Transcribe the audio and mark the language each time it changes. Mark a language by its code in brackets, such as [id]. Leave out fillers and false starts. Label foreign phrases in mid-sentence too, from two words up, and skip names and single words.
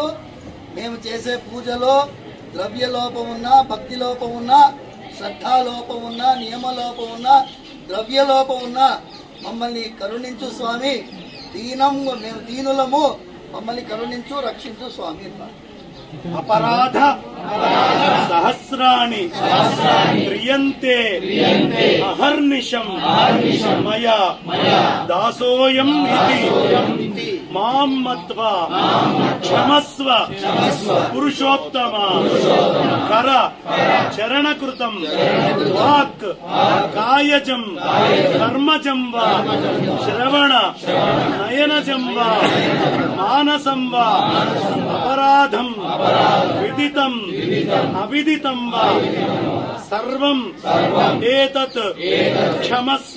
[te] మేము చేసే పూజలో ద్రవ్య లోపం ఉన్నా, భక్తి లోపం ఉన్నా, శ్రద్ధాలోపం ఉన్నా, నియమలోపం ఉన్నా, ద్రవ్య లోపం ఉన్నా మమ్మల్ని కరుణించు స్వామి. మేము దీనులము, మమ్మల్ని కరుణించు, రక్షించు స్వామి. [sa] अपराध सहस्राणि क्रियन्ते अहर्निशं मया दासोऽयम् इति मां मत्वा क्षमस्व पुरुषोत्तम कर चरणकृतं वाक् कायजं कर्मजं वा श्रवण नयनजं वा मानसं वा अपराधं विदितं अविदितं वा सर्वं एतत् क्षमस्व.